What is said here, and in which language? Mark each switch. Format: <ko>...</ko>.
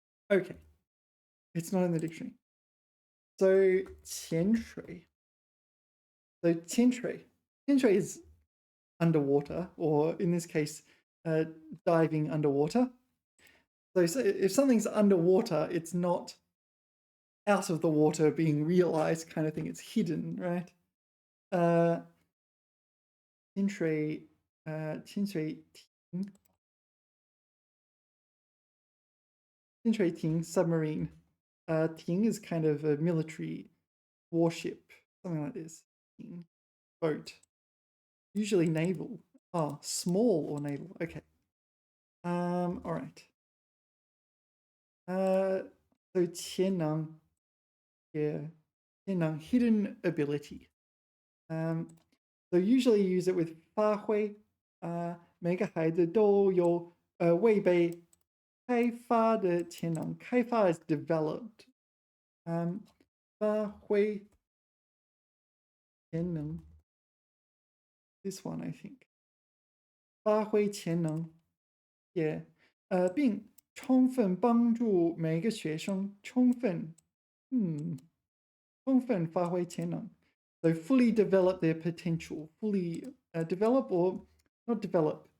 <en>Okay. It's not in the dictionary. So 潜水.So 潜水. 潜水 is underwater, or in this case, diving underwater. So if something's underwater, it's not out of the water being realized kind of thing. It's hidden, right? 潜水艇 submarine. 艇 is kind of a military warship, something like this. 艇 boat. Usually naval. Oh, small or naval. Okay. All right. So 潜能.Yeah. 潜能, hidden ability. So usually use it with 发挥. 每个孩子都有位备</en> <zh>开发的潜能，开发 is developed.</zh> <en>发挥潜能 this one I think.</en> <zh>发挥潜能 yeah. 并充分帮助每个学生充分发挥潜能 so fully develop their potential, fully develop or not develop.</zh>